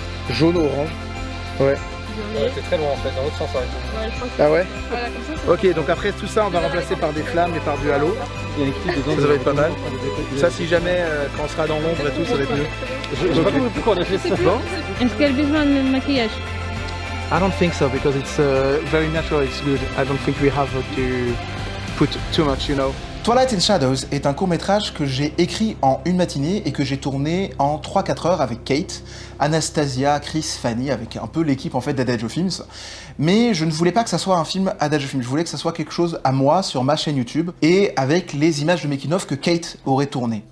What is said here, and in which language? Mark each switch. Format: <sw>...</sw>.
<fr>Jaune-orange. Ouais. C'est très loin en fait, dans l'autre sens. Ouais, je crois que Ah ouais? voilà, comme ça. Ok, donc après tout ça, on va remplacer par des flammes et par du halo. Il y a une clip dedans. Ça va être pas mal. Ça, si jamais, quand on sera dans l'ombre et tout, ça va être mieux. J'ai pas compris pourquoi on a fait ça. Bon. Est-ce qu'elle a besoin de maquillage?</fr> <en>I don't think so because it's very natural. It's good. I don't think we have to put too much, you know.</en> <fr>Twilight and Shadows est un court-métrage que j'ai écrit en une matinée et que j'ai tourné en 3-4 heures avec Kate, Anastasia, Chris, Fanny, avec un peu l'équipe en fait d'Adagio Films. Mais je ne voulais pas que ça soit un film Adagio Films, je voulais que ça soit quelque chose à moi sur ma chaîne YouTube et avec les images de making of que Kate aurait tournées.</fr>